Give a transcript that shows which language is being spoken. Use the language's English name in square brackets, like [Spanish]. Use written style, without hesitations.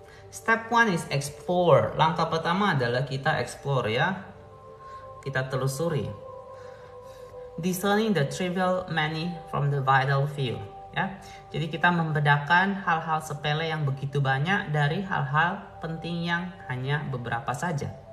[English] Step 1 is explore. [Indonesian] Langkah pertama adalah kita explore ya. Kita telusuri. [English] Discerning the trivial many from the vital few ya. [Indonesian] Jadi kita membedakan hal-hal sepele yang begitu banyak dari hal-hal penting yang hanya beberapa saja.